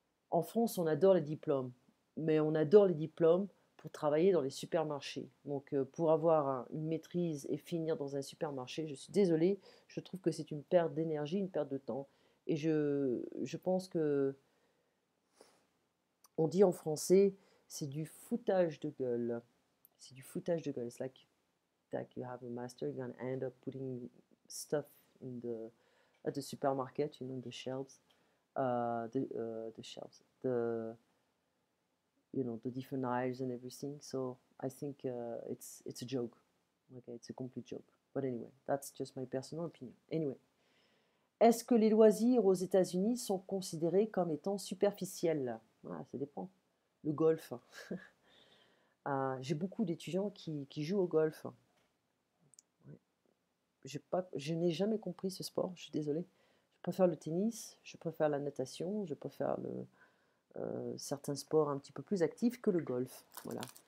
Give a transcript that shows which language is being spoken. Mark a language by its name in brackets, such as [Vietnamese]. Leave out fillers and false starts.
[French] En France, on adore les diplômes, mais on adore les diplômes pour travailler dans les supermarchés. Donc, pour avoir une maîtrise et finir dans un supermarché, je suis désolée, je trouve que c'est une perte d'énergie, une perte de temps. Et je pense que, on dit en français, c'est du foutage de gueule. C'est du foutage de gueule. [English] It's like you have a master, you're gonna end up putting stuff at the supermarket, the shelves, the shelves, the different aisles and everything. So I think it's a joke. Okay, it's a complete joke. But anyway, that's just my personal opinion. [French] Anyway, est-ce que les loisirs aux États-Unis sont considérés comme étant superficiels? Ah, ça dépend. Le golf. J'ai beaucoup d'étudiants qui jouent au golf. Ouais. Je n'ai jamais compris ce sport, je suis désolée. Je préfère le tennis, je préfère la natation, je préfère certains sports un petit peu plus actifs que le golf. Voilà.